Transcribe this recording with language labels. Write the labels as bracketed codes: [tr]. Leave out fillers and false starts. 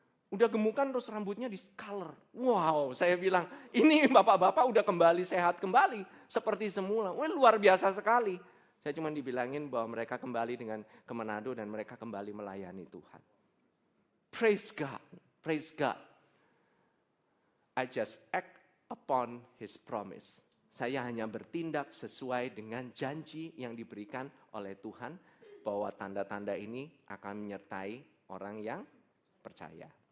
[id] Udah gemukan terus rambutnya di color. Wow, saya bilang ini bapak-bapak udah kembali sehat kembali. Seperti semula. Wah, luar biasa sekali. Saya cuma dibilangin bahwa mereka kembali dengan ke Manado dan mereka kembali melayani Tuhan. [en] Praise God. Praise God. I just act upon His promise. [id] Saya hanya bertindak sesuai dengan janji yang diberikan oleh Tuhan bahwa tanda-tanda ini akan menyertai orang yang percaya.